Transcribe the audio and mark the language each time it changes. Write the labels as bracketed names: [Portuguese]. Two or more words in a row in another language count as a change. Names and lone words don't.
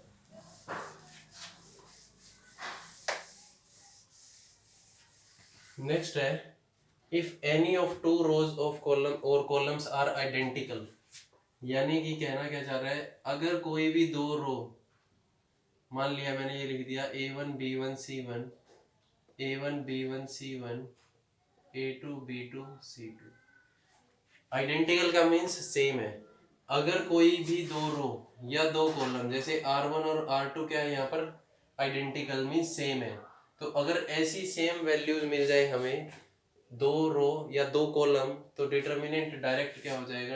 [English] नेक्स्ट है, if any of two rows of column और columns are identical. [Hindi] यानी कि कहना क्या चाह रहा है, अगर कोई भी दो रो, मान लिया मैंने ये लिख दिया a1 b1 c1, a1 b1 c1, a2 b2 c2। आइडेंटिकल का मीन्स सेम है। अगर कोई भी दो रो या दो कॉलम, जैसे r1 और r2 क्या है यहाँ पर? आइडेंटिकल मीन्स सेम है। तो अगर ऐसी [English] same values [Hindi] मिल जाए हमें दो रो या दो कॉलम, तो [English] determinant direct [Hindi] क्या हो जाएगा?